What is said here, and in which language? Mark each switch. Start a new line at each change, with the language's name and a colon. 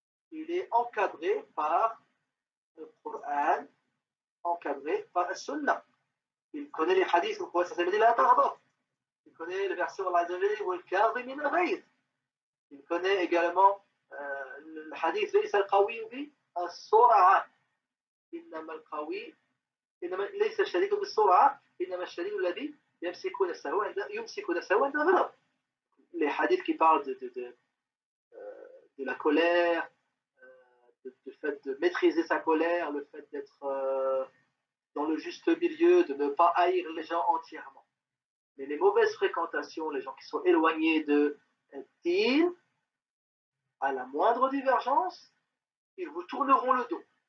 French: Il est encadré par le Coran, encadré par la Sunna. Il connaît les hadiths, le prophète sallallahu alayhi wa sallam dit il connaît le verset Allah. Il connaît également le hadith
Arabic: ليس القوي بالسرعة إنما القوي ليس الشديد بالسرعة إنما الشديد الذي يمسك نفسه عند الغضب.
French: Les hadiths qui parlent de la colère, du fait de maîtriser sa colère, le fait d'être dans le juste milieu, de ne pas haïr les gens entièrement. Mais les mauvaises fréquentations, les gens qui sont éloignés de Din, à la moindre divergence, ils vous tourneront le dos.